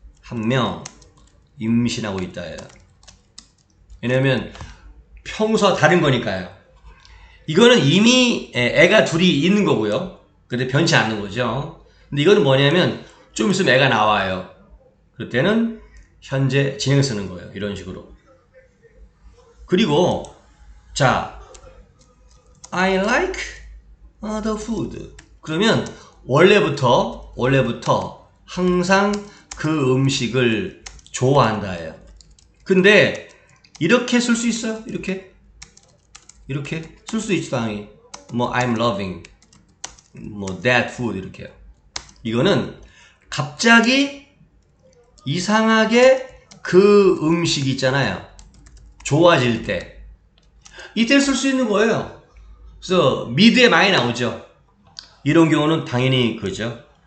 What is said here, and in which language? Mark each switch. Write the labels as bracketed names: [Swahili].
[Korean] 한 명 임신하고 있다예요. 왜냐면 평소와 다른 거니까요. 이거는 이미 애가 둘이 있는 거고요. 근데 변치 않는 거죠. 근데 이거는 뭐냐면 좀 있으면 애가 나와요. 그럴 때는 현재 진행 쓰는 거예요. 이런 식으로. [English] 그리고 자, I like the food. [Korean] 그러면 원래부터 항상 그 음식을 좋아한다예요. 근데 이렇게 쓸 수 있어요? 이렇게 쓸 수 있죠, 당연히. [English] 뭐 I'm loving 뭐 that food 이렇게요. [Korean] 이거는 갑자기 이상하게 그 음식 있잖아요. 좋아질 때 이때 쓸 수 있는 거예요. 그래서 미드에 많이 나오죠. 이런 경우는 당연히 그죠.